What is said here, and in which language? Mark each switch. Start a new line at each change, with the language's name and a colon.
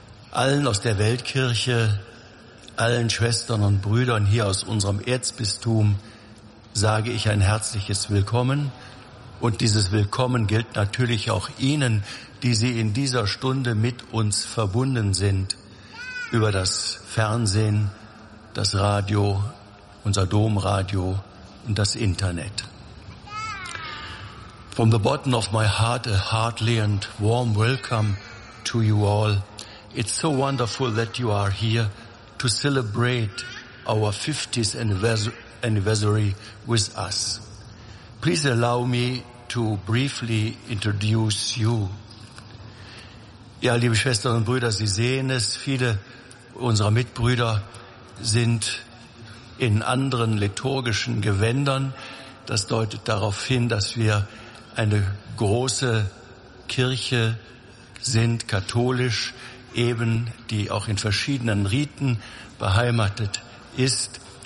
German: Allen aus der Weltkirche, allen Schwestern und Brüdern hier aus unserem Erzbistum sage ich ein herzliches Willkommen. Und dieses Willkommen gilt natürlich auch Ihnen, die Sie in dieser Stunde mit uns verbunden sind, über das Fernsehen, das Radio, unser Domradio und das Internet.
English: From the bottom of my heart, a heartly and warm welcome to you all. It's so wonderful that you are here to celebrate our 50th anniversary with us. Please allow me to briefly introduce you.
German: Ja, liebe Schwestern und Brüder, Sie sehen es, viele unserer Mitbrüder sind in anderen liturgischen Gewändern. Das deutet darauf hin, dass wir eine große Kirche sind, katholisch, eben die auch in verschiedenen Riten beheimatet ist.